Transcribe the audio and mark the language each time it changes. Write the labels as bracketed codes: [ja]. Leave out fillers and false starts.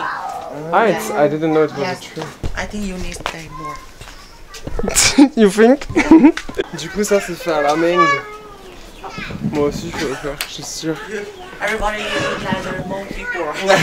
[en] Ah, it's, I didn't know it was a tree. I think you need to pay more. You think? [fr] Du coup, ça c'est fait à la main. Moi aussi, je peux le faire, je suis sûr. [en] Everybody uses leather more before.